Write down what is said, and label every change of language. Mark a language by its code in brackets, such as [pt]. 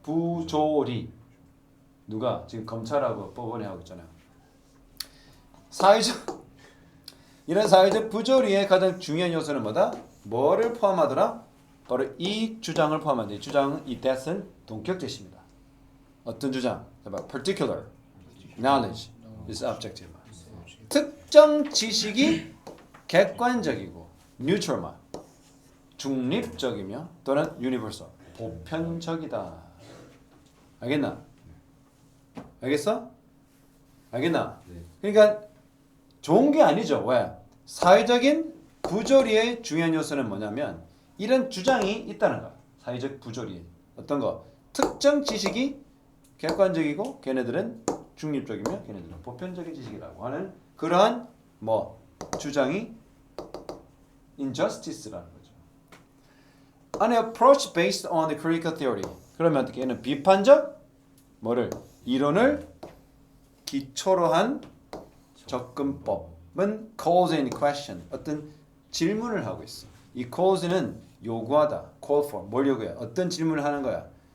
[ko] 부조리 누가 지금 검찰하고 법원이 하고 있잖아요. 사회적 이런 사회적 부조리의 가장 중요한 요소는 뭐다? 뭐를 포함하더라? 바로 이 주장을 포함한다. 이 주장은 이 that은 동격 제시입니다. 어떤 주장? [en] particular knowledge is objective. [ko] 특정 지식이 객관적이고 neutral 중립적이며 또는 universal 보편적이다. 알겠나? 알겠어? 알겠나? 그러니까 좋은 게 아니죠. 왜? 사회적인 부조리의 중요한 요소는 뭐냐면 이런 주장이 있다는 거야. 사회적 부조리. 어떤 거? 특정 지식이 객관적이고 걔네들은 중립적이며 걔네들은 보편적인 지식이라고 하는 그러한 뭐 주장이 injustice라는 거죠. [en] An approach based on the critical theory. [ko] 그러면 어떻게 얘는 비판적 뭐를 이론을 기초로 한 접근법은 [en] calls in question [ko] 어떤 질문을 하고 있어. 이 calls는 요구하다, call for 뭘 요구해? 어떤 질문을 하는 거야?